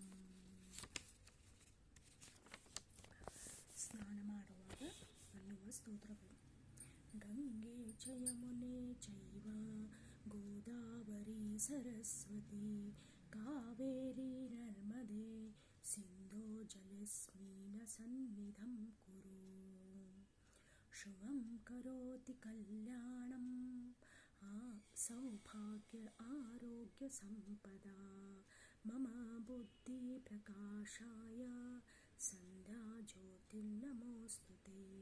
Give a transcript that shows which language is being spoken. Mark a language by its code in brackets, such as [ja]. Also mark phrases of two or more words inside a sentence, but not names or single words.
[kn] ಸ್ನಾನ ಮಾಡುವಾಗ ಅನ್ನುವ ಸ್ತೋತ್ರಗಳು. [sa] ಗಂಗೆ ಚ ಯಮುನೆ ಚೈವ ಗೋದಾವರಿ ಸರಸ್ವತಿ, ಕಾವೇರಿ ನರ್ಮದೆ ಸಿಂಧೋ ಜಲಸ್ಮಿನ್ ಸನ್ನಿಧಂ ಕುರು. ಶುಭಂ ಕರೋತಿ ಕಲ್ಯಾಣಂ, ಸೌಭಾಗ್ಯ ಆರೋಗ್ಯ ಸಂಪದಾ, ಮಮ ಬುದ್ಧಿ ಪ್ರಕಾಶಾಯ, ಸಂಧ್ಯಾ ಜ್ಯೋತಿರ್ನಮೋಸ್ತುತೇ.